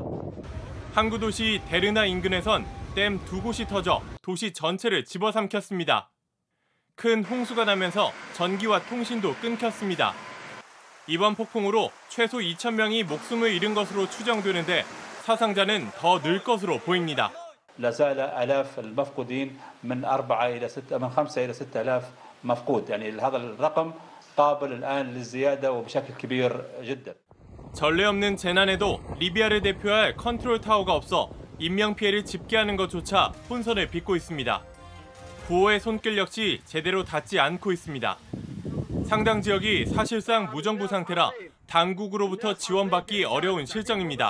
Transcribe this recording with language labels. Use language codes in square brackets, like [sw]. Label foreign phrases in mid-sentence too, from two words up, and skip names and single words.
[ko] 항구 도시 데르나 인근에선 댐 2곳이 터져 도시 전체를 집어삼켰습니다. 큰 홍수가 나면서 전기와 통신도 끊겼습니다. 이번 폭풍으로 최소 2,000명이 목숨을 잃은 것으로 추정되는데 사상자는 더 늘 것으로 보입니다. [ar] لا زال آلاف المفقودين من 5 إلى 6,000 مفقود يعني هذا الرقم قابل الآن للزيادة وبشكل كبير جدا. [ko] 전례 없는 재난에도 리비아를 대표할 컨트롤 타워가 없어 인명 피해를 집계하는 것조차 혼선을 빚고 있습니다. 구호의 손길 역시 제대로 닿지 않고 있습니다. 상당 지역이 사실상 무정부 상태라 당국으로부터 지원받기 어려운 실정입니다.